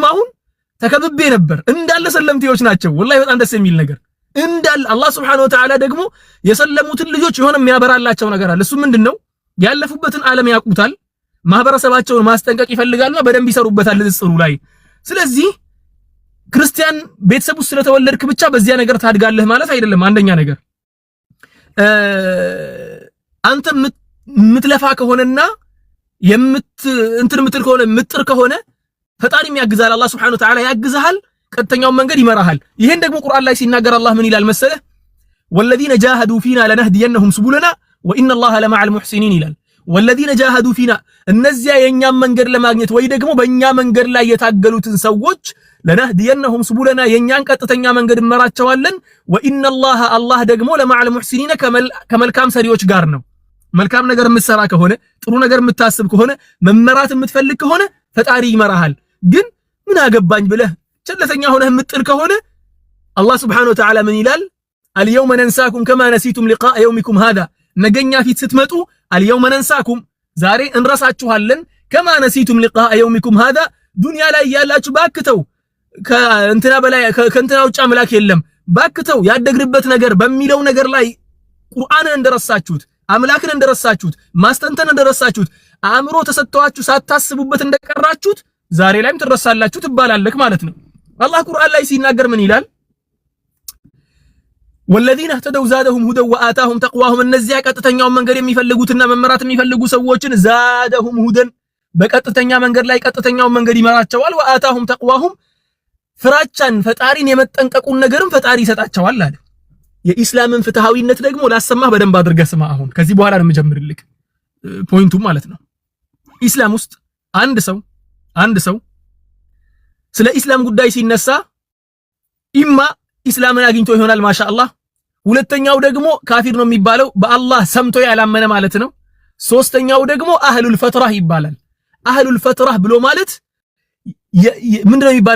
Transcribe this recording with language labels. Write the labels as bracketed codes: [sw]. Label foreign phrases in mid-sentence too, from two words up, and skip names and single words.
[am] አሁን ተከብቤ ነበር እንዳለ ሰለምቲዎች ናቸው ወላሂ በጣም ደስ የሚል ነገር እንዳል አላህ [ar] سبحانه وتعالى [am] ደግሞ የሰለሙትን ልጆች የሆነ የሚያበራላቸው ነገር አለ እሱ ምንድነው ያለፉበትን ዓለም ያውቁታል ማህበረሰባቸውን ማስጠንቀቅ ይፈልጋሉና በደንብ ይሰሩበታል ንጽሩ ላይ ስለዚህ ክርስቲያን ቤተሰብ ውስጥ ስለተወለድክ ብቻ በዚያ ነገር ታድጋለህ ማለት አይደለም አንደኛ ነገር አንተ ምትለፋ ከሆነና ምትል ከሆነ ምጥር ከሆነ ፈጣሪም ያግዛል አላህ [ar] سبحانه وتعالى [am] ያግዛል ቀጥተኛው መንገድ ይመራሃል ይሄን ደግሞ ቁርአን ላይ ሲናገር አላህ ምን ይላል መሰለህ [ar] والذين جاهدوا فينا لنهدينهم سبلنا وان الله لمع المحسنين [am] ይላል [ar] والذين جاهدوا فينا [am] እነዚያ የኛን መንገድ ለማግኘት ወይ ደግሞ በእኛ መንገድ ላይ የታገሉትን ሰዎች [ar] لنهدينهم سبلنا [am] የኛን ቀጥተኛ መንገድ እንመራቸዋለን [ar] وان الله [am] ደግሞ [ar] لمع المحسنين [am] ከመልካም ሰሪዎች ጋር ነው መልካም ነገር የምትሰራ ከሆነ ጥሩ ነገር የምታስብ ከሆነ መመራት የምትፈልግ ከሆነ ፈጣሪ ይመራሃል ግን ምን አገባኝ ብለህ ቸለተኛ ሆነህ የምትጥል ከሆነ አላህ [ar] سبحانه وتعالى [am] ምን ይላል [ar] اليوم ننساكم كما نسيتم لقاء يومكم هذا [am] ነገኛ ፊት ስትመጡ [ar] اليوم ننساكم [am] ዛሬ እንረሳችኋለን [ar] كما نسيتم لقاء يومكم هذا [am] ዱንያ ላይ ያላችሁ ባክተው ከእንትና በላይ ከእንትና ውጭ አምላክ የለም ባክተው ያደግንበት ነገር በሚለው ነገር ላይ ቁርአንን እንደረሳችሁት አምላክን እንደረሳችሁት ማስተንተን እንደረሳችሁት አእምሮ ተሰጥቷችሁ ሳታስቡበት እንደቀራችሁት ዛሬ ላይም ትረሳላችሁ ትባላለክ ማለት ነው አላህ ቁርአን ላይ ሲናገር ምን ይላል [ar] والذين اهتدوا زادهم هدى وآتاهم تقواهم [am] እነዚያ ቀጥተኛውን መንገድ የሚፈልጉትና መመራት የሚፈልጉ ሰዎችን [ar] زادهم هدى [am] በቀጥተኛ መንገድ ላይ ቀጥተኛውን መንገድ ይመራቸዋል [ar] وآتاهم تقواهم [am] ፍራቻን ፈጣሪን የመጠንቀቁን ነገርም ፈጣሪ ይሰጣቸዋል አለ የኢስላምን ፍትሃዊነት ደግሞ ላሰማህ በደንብ አድርገህ ስማ አሁን ከዚህ በኋላ ነው የምጀምርልክ ፖይንቱ ማለት ነው ኢስላም ውስጥ አንድ ሰው ስለ ኢስላም ጉዳይ ሲነሳ ኢማ ኢስላምን አግኝቶ ይሆናል ማሻአላህ ሁለተኛው ደግሞ ካፊር ነው የሚባለው በአላህ ሰምቶ ያላመነ ማለት ነው። ሶስተኛው ደግሞ [ar] أهل الفطرة [am] ይባላል። [ar] أهل الفطرة [am] ብሎ ማለት ምንድነው የሚባለው?